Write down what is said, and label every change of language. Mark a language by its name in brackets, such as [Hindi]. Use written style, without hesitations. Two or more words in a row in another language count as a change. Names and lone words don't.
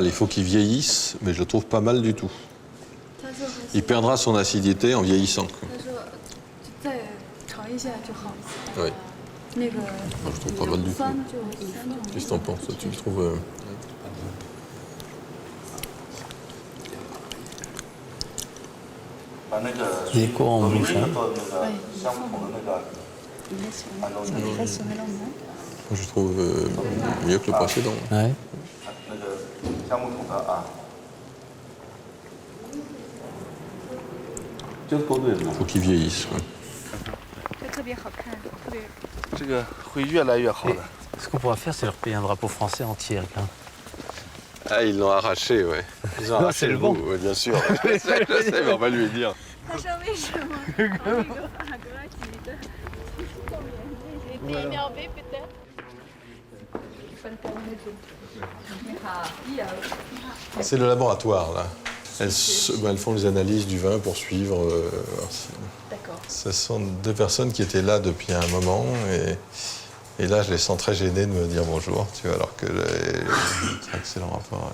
[French] Il faut qu'il vieillisse, mais je le trouve pas mal du tout. Il perdra son acidité en vieillissant. Quoi. Oui. [Chinese] 那个 [French] Je trouve pas mal du tout. [Chinese] 酸就 [French] Qu'est-ce que t'en penses? Tu le trouves [Chinese] 把那个 [French] Les cours en [Chinese] 多米 [French] bouche, [Chinese] 尼 [French] hein. [Chinese] 做那个相同的那个 [French] Je trouve mieux que le précédent. Ouais. [Chinese] 那个橡木桶的啊，这个勾兑了。 [French] Faut qu'ils vieillissent. Ouais. [Chinese] 就特别好看，特别。这个会越来越好的。 [French] Ce qu'on pourra faire, c'est leur payer un drapeau français entier. Hein. Ah, ils l'ont arraché, ouais. Ils ont Non, arraché c'est le le bon. bout, ouais, bien sûr. Je sais, mais on va lui dire. [Chinese] 他说为什么？那个法国籍的， [French] j'ai été énervée peut-être. C'est le laboratoire, là. Elles font les analyses du vin pour suivre. D'accord. Ce sont deux personnes qui étaient là depuis un moment et là, je les sens très gênés de me dire bonjour, tu vois, alors que c'est un excellent rapport.